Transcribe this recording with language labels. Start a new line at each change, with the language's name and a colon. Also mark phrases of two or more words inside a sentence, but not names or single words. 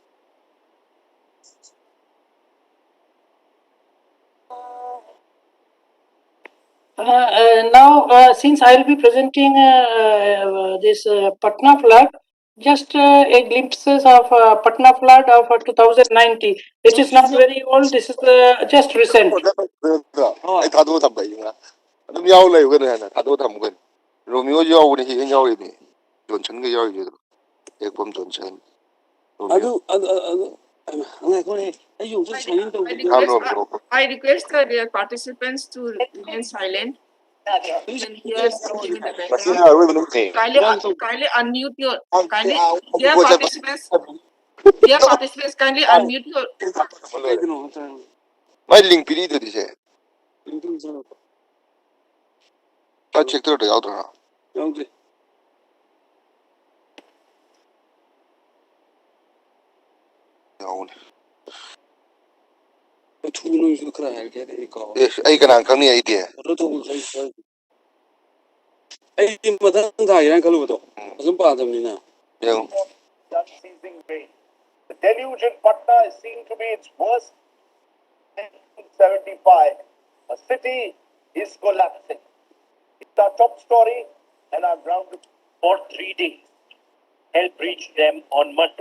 English: Now, since I will be presenting this Patna flood, just a glimpses of Patna flood of 2019. It is not very old. This is just recent.
Manipuri: ꯑꯩ ꯊꯥꯗꯣꯛꯑ ꯊꯝꯕ ꯑꯩꯅ ꯑꯗꯨꯝ ꯌꯥꯎ ꯂꯩꯕꯒꯅꯦ ꯍꯥꯏꯅ ꯊꯥꯗꯣꯛꯑ ꯊꯝꯃꯒꯅꯤ ꯔꯣꯃꯤꯌꯣꯁꯨ ꯌꯥꯎꯕꯅꯤ ꯍꯦꯛ ꯌꯥꯎꯔꯤꯅꯤ ꯖꯣꯟꯁꯟꯒ ꯌꯥꯎꯔꯤꯁꯨ ꯍꯦꯛꯐꯝ ꯖꯣꯟꯁꯟ
English: I request the participants to remain silent. You can hear something in the background. Kindly unmute your. Dear participants, kindly unmute your.
Manipuri: ꯃꯥꯏ ꯂꯤꯡ ꯄꯤꯔꯤꯗꯨꯗꯤ ꯁꯦ ꯆꯦꯛ ꯇꯧꯔꯗ ꯌꯥꯎꯗ꯭ꯔꯥ ꯌꯥꯎꯗꯦ ꯌꯥꯎꯅꯤ ꯑꯩ ꯀꯅꯥ ꯈꯪꯅꯤ ꯑꯩꯗꯤ ꯑꯩ ꯃꯊꯪ ꯊꯥꯒꯦꯅ ꯈꯜꯂꯨꯕꯗꯣ ꯑꯗꯨꯝ ꯄꯥꯗꯕꯅꯤꯅ ꯌꯦꯡꯉꯣ.
English: Unceasing rain. The deluge in Patna is seen to be its worst in 1975. A city is collapsing. It's our top story. and are grounded for 3 days. Help reached them on Monday.